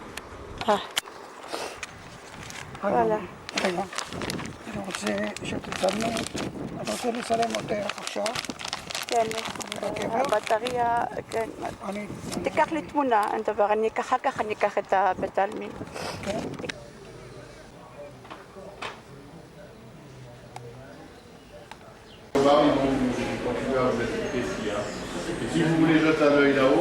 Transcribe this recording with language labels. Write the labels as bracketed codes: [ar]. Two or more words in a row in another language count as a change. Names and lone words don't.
[he] וואלה. רגע, אני רוצה שתצלמו, אני רוצה לצלם אותך עכשיו. כן, הבטריה, כן. תיקח לי תמונה, אין דבר, אחר כך אני אקח את בית העלמין. כן. [fr] Ils vont continuer à vous expliquer ce qu'il y a. Et si vous voulez jeter un œil là-haut,